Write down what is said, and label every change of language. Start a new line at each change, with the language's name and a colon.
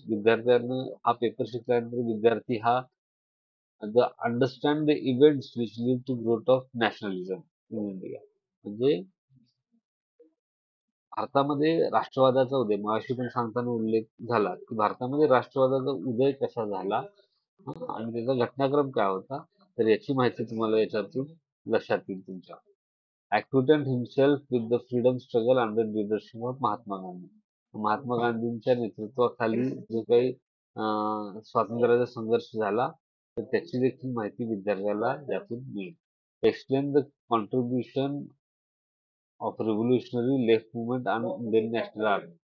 Marathi: विद्यार्थ्यांना हा पेपर शिकल्यानंतर विद्यार्थी हा
English: Understand the events which lead to growth of nationalism in India.
Marathi: म्हणजे भारतामध्ये राष्ट्रवादाचा उदय मगाशी पण सांगताना उल्लेख झाला की भारतामध्ये राष्ट्रवादाचा उदय कसा झाला आणि त्याचा घटनाक्रम काय होता तर याची माहिती तुम्हाला याच्यातून लक्षात येईल तुमच्या.
English: acquainted himself with the freedom struggle under leadership of Mahatma Gandhi.
Marathi: Mahatma गांधींच्या नेतृत्वाखाली जो काही स्वातंत्र्याचा संघर्ष झाला तर त्याची देखील माहिती विद्यार्थ्याला यातून मिळेल.
English: Explain the contribution of revolutionary left movement आणि Indian national army.